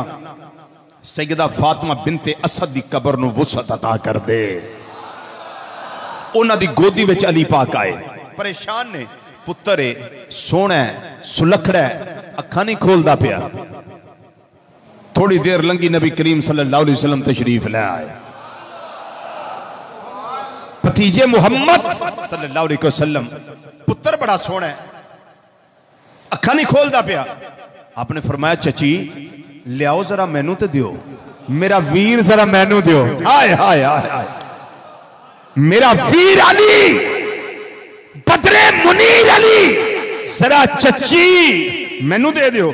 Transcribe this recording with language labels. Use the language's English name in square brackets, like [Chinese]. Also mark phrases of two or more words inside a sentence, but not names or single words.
[Punjabi] سیدہ فاطمہ بنت اسد دی قبر نوں وسعت عطا کر دے. اوہناں دی گودی وچ علی پاک آئے، پریشان نے. پتر ہے، سوہنا ہے، سلکھڑا ہے، اکھا نہیں کھولدا پیا. تھوڑی دیر لنگھی، نبی کریم [Arabic] صلى الله عليه وسلم [Punjabi] تشریف لے آئے. بھتیجے محمد [Arabic] صلى الله عليه وسلم, [Punjabi] پتر بڑا سوہنا ہے، اکھا نہیں کھولدا پیا. آپنے فرمایا چچی لیاؤ ذرا مینوں تو دیو، میرا ویر ذرا مینوں دیو. ہائے ہائے ہائے ہائے، میرا ویر علی، بدرے منیر علی، ذرا چچی مینوں دے دیو.